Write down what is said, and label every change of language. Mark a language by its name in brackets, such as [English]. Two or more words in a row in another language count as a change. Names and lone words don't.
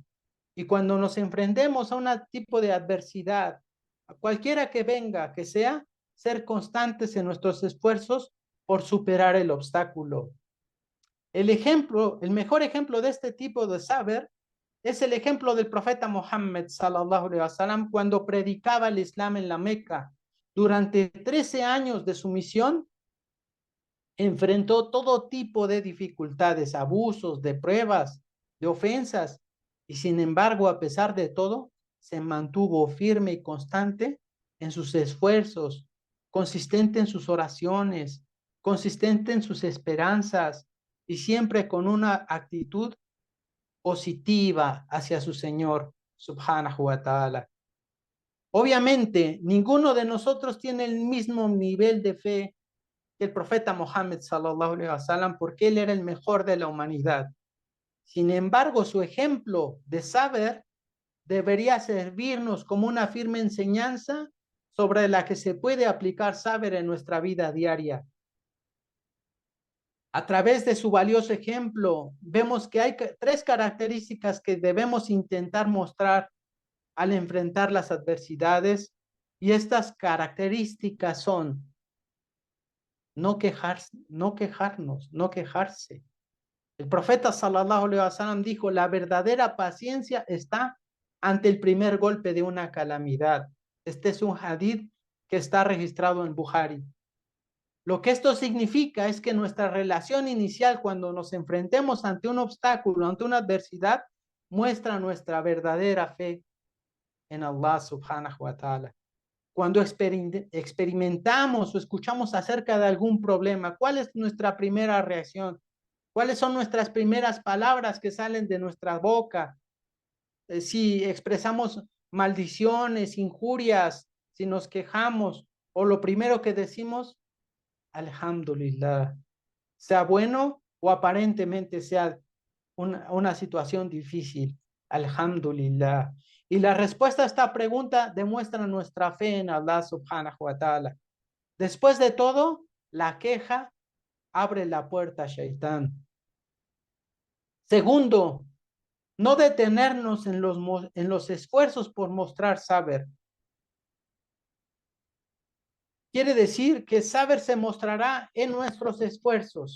[Spanish] Y cuando nos enfrentemos a un tipo de adversidad, a cualquiera que venga, que sea, ser constantes en nuestros esfuerzos por superar el obstáculo. El mejor ejemplo de este tipo de saber es el ejemplo del profeta Muhammad [Arabic] صلى الله عليه وسلم [Spanish] cuando predicaba el Islam en la Meca. Durante 13 años de su misión, enfrentó todo tipo de dificultades, abusos, de pruebas, de ofensas, y sin embargo, a pesar de todo, se mantuvo firme y constante en sus esfuerzos, consistente en sus oraciones, consistente en sus esperanzas y siempre con una actitud positiva hacia su Señor, [Arabic] سبحانه وتعالى. [Spanish] Obviamente, ninguno de nosotros tiene el mismo nivel de fe que el profeta Muhammad [Arabic] صلى الله عليه وسلم, [Spanish] porque él era el mejor de la humanidad. Sin embargo, su ejemplo de saber debería servirnos como una firme enseñanza sobre la que se puede aplicar saber en nuestra vida diaria. A través de su valioso ejemplo, vemos que hay tres características que debemos intentar mostrar al enfrentar las adversidades, y estas características son no quejarnos, no quejarse. El profeta [Arabic] صلى الله عليه وسلم [Spanish] dijo, la verdadera paciencia está ante el primer golpe de una calamidad. Este es un hadith que está registrado en Bukhari. Lo que esto significa es que nuestra relación inicial cuando nos enfrentemos ante un obstáculo, ante una adversidad, muestra nuestra verdadera fe en Allah [Arabic] سبحانه وتعالى. [Spanish] Cuando experimentamos o escuchamos acerca de algún problema, ¿cuál es nuestra primera reacción? ¿Cuáles son nuestras primeras palabras que salen de nuestra boca? Si expresamos maldiciones, injurias, si nos quejamos, o lo primero que decimos, Alhamdulillah, sea bueno o aparentemente sea una situación difícil, Alhamdulillah. Y la respuesta a esta pregunta demuestra nuestra fe en Allah [Arabic] سبحانه وتعالى. [Spanish] Después de todo, la queja abre la puerta a Shaitán. Segundo, no detenernos en los esfuerzos por mostrar saber. Quiere decir que saber se mostrará en nuestros esfuerzos.